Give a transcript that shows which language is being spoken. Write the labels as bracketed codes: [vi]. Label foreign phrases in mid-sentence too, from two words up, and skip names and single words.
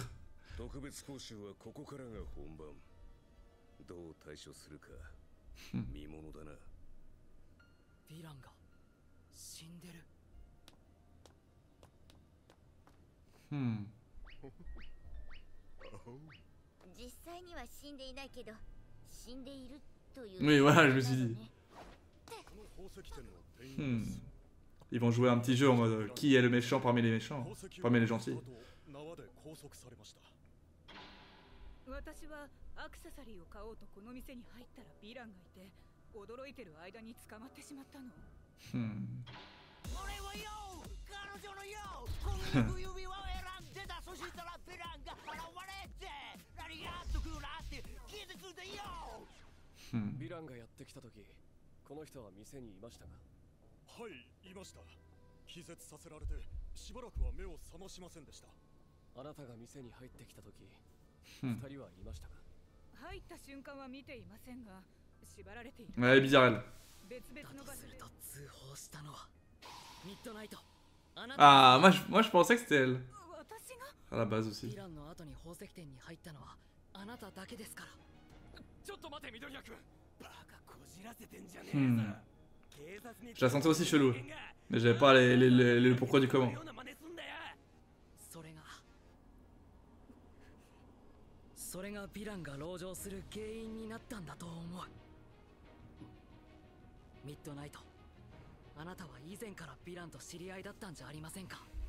[ja] 特別講習はここからが本番。どう対処するか見ものだな。ヴィランが死んでる。 Hmm. 実際には死んでいないけど死んでいるという。 [fr] Oui, voilà, je me suis dit. Ils vont jouer un petit jeu en mode qui est le méchant parmi les méchants, parmi les gentils. [ja] 私はアクセサリーを買おうとこの店に入ったらヴィランがいて驚いてる間に捕まってしまったの。俺はよ彼女のよこの指輪を選んでた。そしたらヴィランが現れて何があっとくるなって聞いてくんだよ。ヴィランがやってきた時この人は店にいましたか？はい、いました。気絶させられてしばらくは目を覚ましませんでした。あなたが店に入ってきた時二人はいましたか？入った瞬間は見ていませんが縛られている。 [fr] Ouais, bizarre elle. [ja] 別々の場所で。と通報したのはミッドナイト。 [fr] Ah, moi je pensais que c'était elle. [ja] 私が [fr] À la base aussi. [ja] ヴィランの後に宝石店に入ったのはあなただけですから。ちょっと待て緑谷君。バカこじらせてんじゃねえ Hmm. ぞ。警察に [fr] Je la sentais aussi chelou. Mais j'avais pas le pourquoi du comment. [ja] ような真似すんだよ。それがヴィランが籠城する原因になったんだと思う。ミッドナイト、あなたは以前からヴィランと知り合いだったんじゃありませんか？